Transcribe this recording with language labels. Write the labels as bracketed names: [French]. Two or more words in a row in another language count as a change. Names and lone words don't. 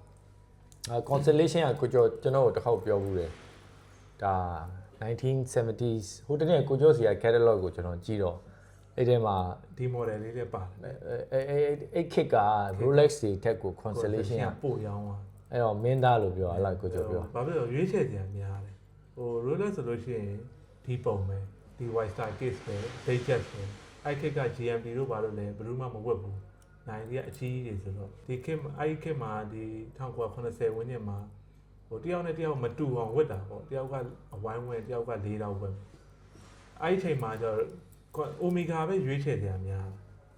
[Burmese] constellation ကကိုကျော်ကျွန်တော်တို့တစ်ခေါက်ပြောဘူးတယ်ဒါ 1970s ဟိုတနေ့ကိုကျော်စီက catalog ကိုကျွန်တော်ကြည့်တော့အဲ့ထဲမှာ ဒီ model လေးလည်းပါတယ် အဲ့ခစ်က Rolex တွေထက်ကို constellation က ပို့ရောင်းသွား အဲ့တော့မင်းသားလို့ပြောအဲ့လိုက်ကိုကျော်ပြော ဘာဖြစ်လို့ရွေးချယ်စရာများတယ်ဟို Rolex ဆိုလို့ရှိရင်ဒီပုံပဲဒီ [English] white star case [Burmese] ပဲ Datejust ပဲအဲ့ခစ်က GMT တို့ဘာလို့လဲဘယ်သူမှမဝတ်ဘူးနိုင်ကြီးကအကြီးကြီးဆိုတော့ဒီခစ်အဲ့ခစ်မှာဒီ1980ဝန်းကျင်မှာဟိုတယောက်နဲ့တယောက်မတူအောင်ဝတ်တာပေါ့တယောက်ကအဝိုင်းဝဲတယောက်က၄တောက်ပဲအဲ့ဒီချိန်မှာကျတော့အိုမီဂါပဲရွေးချယ်ကြများ